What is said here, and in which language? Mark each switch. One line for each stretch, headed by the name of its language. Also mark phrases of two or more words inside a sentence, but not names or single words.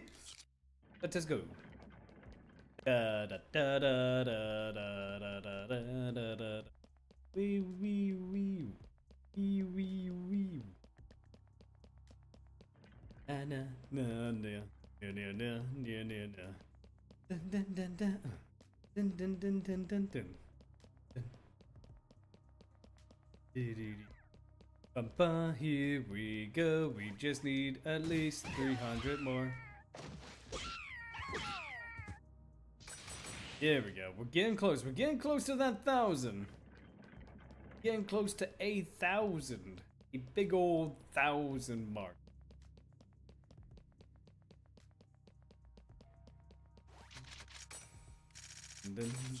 English: Let us go. Da da da da da da da da da da da. Wee wee wee wee wee wee. Na na na na na na na na na. Dun dun dun dun. Dun dun dun dun dun dun. Bumpa, here we go. We just need at least 300 more. There we go. We're getting close. We're getting close to that 1,000. Getting close to 1,000. A big old 1,000 mark. And then...